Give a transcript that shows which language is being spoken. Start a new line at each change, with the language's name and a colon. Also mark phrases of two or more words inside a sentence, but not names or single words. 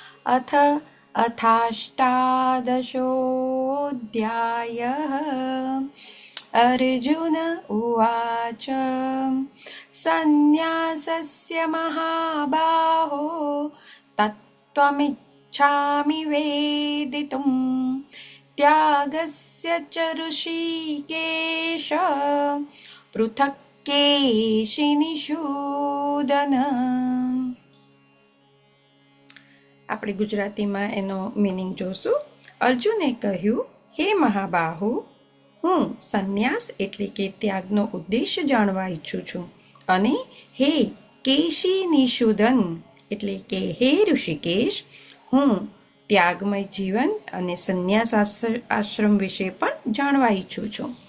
Sanskrit: अथाष्टादशोऽध्यायः अर्जुन उवाच सन्न्यासस्य महाबाहो तत्त्वमिच्छामि वेदितुं त्यागस्य च ऋषिकेश पृथक् केशिनिषूदन.
Gujarati: આપણે ગુજરાતીમાં એનો મિનિંગ જોશું. અર્જુને કહ્યું, હે મહાબાહુ, હું સંન્યાસ એટલે કે ત્યાગનો ઉદ્દેશ્ય જાણવા ઈચ્છું છું. અને હે કેશી નિષૂદન એટલે કે હે ઋષિકેશ, હું ત્યાગમય જીવન અને સંન્યાસ આશ્રમ વિશે પણ જાણવા ઈચ્છું છું.